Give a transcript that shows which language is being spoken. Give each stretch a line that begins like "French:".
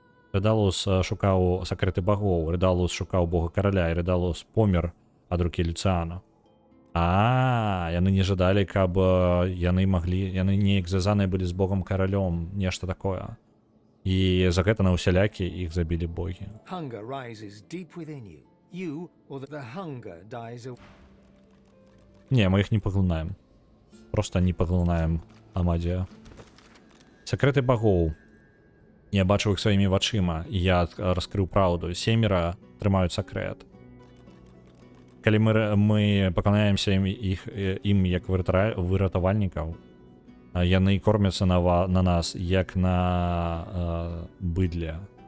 Belarusian: Рыдалус шукаў сакрэты багоў, Рыдалус шукаў бога караля, і Рыдалус помер ад рукі Люцыана. Яны не жадалі, каб яны неяк звязаныя былі з богам каралём, нешта такое. І за гэта на ўсялякі іх забілі богі.
English: Hunger rises deep within you. You or the hunger dies away.
Belarusian: Не, мы іх не паглынаем. Просто не паглынаем Амадзія. Сакрэты багоў. Я бачыў іх сваімі вачыма, і я раскрыў праўду. 7 трымаюць сакрэт. Калі мы паклоняемся ім як выратавальнікаў, яны кормяцца на нас як на быдле.